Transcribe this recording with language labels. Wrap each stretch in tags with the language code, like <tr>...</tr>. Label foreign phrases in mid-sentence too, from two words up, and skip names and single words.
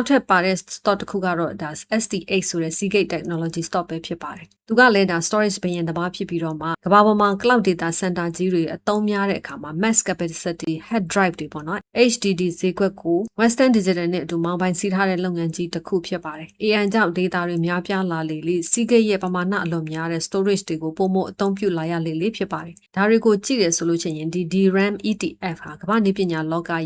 <my>ထပ်ပါတဲ့ stock တစ်ခုကတော့ဒါ ST8 ဆိုတဲ့ Seagate Technology stock ပဲဖြစ်ပါတယ်သူကလည်းဒါ storage ဘယင်တစ်ပါးဖြစ်ပြီးတော့မှကမ္ဘာပေါ်မှာ</my> <en>cloud data center</en> <my>ကြီးတွေအသုံးများတဲ့အခါမှာ</my> <en>mass capacity hard drive</en> <my>တွေပေါ့နော် HDD ဈေးကွက်ကို Western Digital နဲ့အတူမောင်းပိုင်းစီးထားတဲ့လုပ်ငန်းကြီးတစ်ခုဖြစ် ပါတယ် AI ကြောင့် data တွေများပြားလာလေလေ Seagate ရဲ့ပမာဏအလွန်များတဲ့ storage တွေကိုပုံမအသုံးပြုလာရလေလေဖြစ်ပါတယ်ဒါတွေကိုကြည့်ရဆိုလို့ရှိရင်ဒီ DRAM ETF ဟာကမ္ဘာနည်းပညာလောကရဲ့</my>